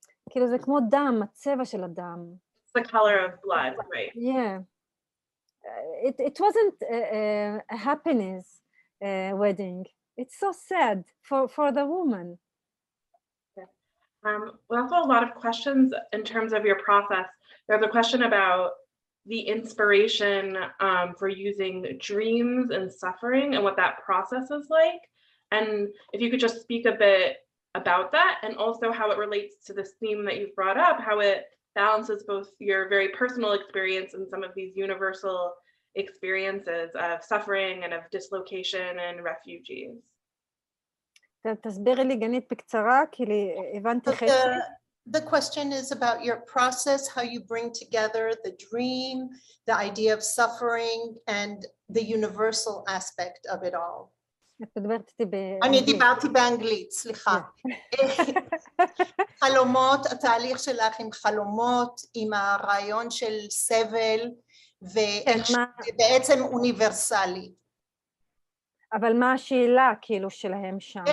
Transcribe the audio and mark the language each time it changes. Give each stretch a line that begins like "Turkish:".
Hebrew: כאילו זה כמו דם, הצבע של הדם.
English: It's the color of blood, right? Yeah. It wasn't a happiness wedding. It's so sad for the woman. We also have a lot of questions in terms of your process. There's a question about the inspiration for using dreams and suffering and what that process is like. And if you could just speak a bit about that, and also how it relates to this theme that you've brought up, how it balances both your very personal experience and some of these universal experiences of suffering and of dislocation and refugees.
Hebrew: תסבירי לי גנית בקצרה, כי הבנתי חצי.
English: The question is about your process, how you bring together the dream, the idea of suffering, and the universal aspect of it all.
Hebrew: את מדברת איתי אני באנגלית. דיברתי באנגלית, סליחה. חלומות, התהליך שלך עם חלומות, עם הרעיון של סבל, ואיך זה בעצם אוניברסלי. אבל מה השאלה כאילו שלהם שם?